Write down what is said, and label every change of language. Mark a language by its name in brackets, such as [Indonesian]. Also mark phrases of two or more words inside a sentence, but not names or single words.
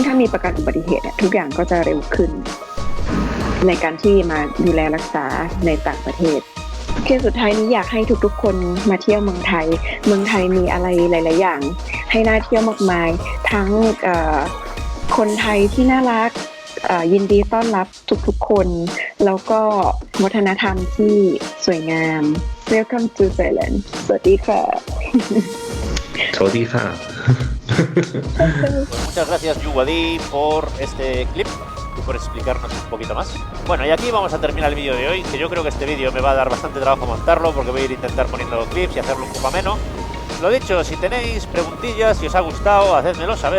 [Thai] ถ้ามีประกันอุบัติเหตุทุกอย่างก็จะเร็วขึ้นในการที่มาดูแลรักษาในต่างประเทศคือสุดท้ายนี้อยากให้ทุกๆคนมาเที่ยวเมืองไทยมีอะไรหลายๆอย่างให้น่าเที่ยวมากมายทั้งคนไทยที่น่ารักยินดีต้อนรับทุกๆคนแล้วก็วัฒนธรรมที่สวยงาม [English] Welcome to Thailand [Thai] สวัสดีค่ะ สวัสดีค่ะ [Spanish] Pues muchas gracias Yuwadi por este clip y por explicarnos un poquito más. Bueno, y aquí vamos a terminar el vídeo de hoy, que yo creo que este vídeo me va a dar bastante trabajo montarlo, porque voy a ir a intentar poniendo clips y hacerlo un poco ameno. Lo dicho, si tenéis preguntillas, si os ha gustado, hacedmelo saber.